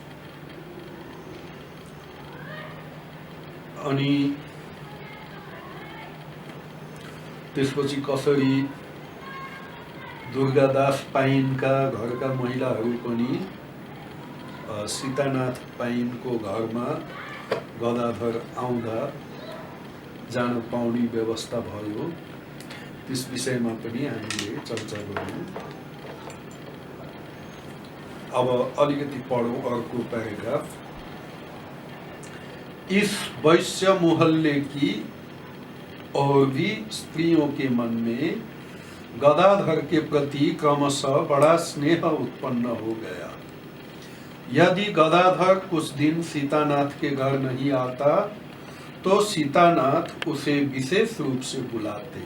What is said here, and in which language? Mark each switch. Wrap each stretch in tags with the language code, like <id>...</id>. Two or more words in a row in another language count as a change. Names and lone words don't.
<ne>अनि त्यसपछि कसरी दुर्गादास पाइनका घरका महिलाहरू पनि सीतानाथ पाइनको घरमा गदाधर आउँदा जान पाउने व्यवस्था भयो, त्यस विषयमा पनि हामीले चर्चा गर्यौँ। अब अलिकति पढौँ अर्को प्याराग्राफ।</ne> <hi>इस वैश्य मोहल्ले की और भी स्त्रियों के मन में गदाधर के प्रति क्रमशः बड़ा स्नेह उत्पन्न हो गया। यदि गदाधर कुछ दिन सीतानाथ के घर नहीं आता तो सीतानाथ उसे विशेष रूप से बुलाते।</hi>